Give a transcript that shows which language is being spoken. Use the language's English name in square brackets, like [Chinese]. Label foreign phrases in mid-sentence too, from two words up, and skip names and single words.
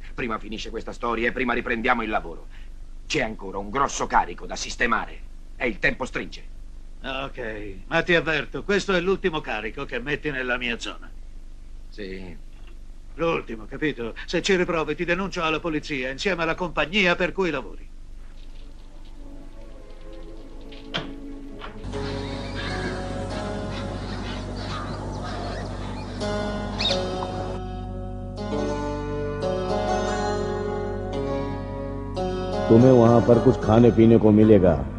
[Italian] Prima finisce questa storia e prima riprendiamo il lavoro. C'è ancora un grosso carico da sistemare. E il tempo stringe. Ok, ma ti avverto, questo è l'ultimo carico che metti nella mia zona. Sì. L'ultimo, capito? Se ci riprovi ti denuncio alla polizia insieme alla compagnia per cui lavori. [Hindi] तुम्हें वहां पर कुछ खाने पीने को मिलेगा।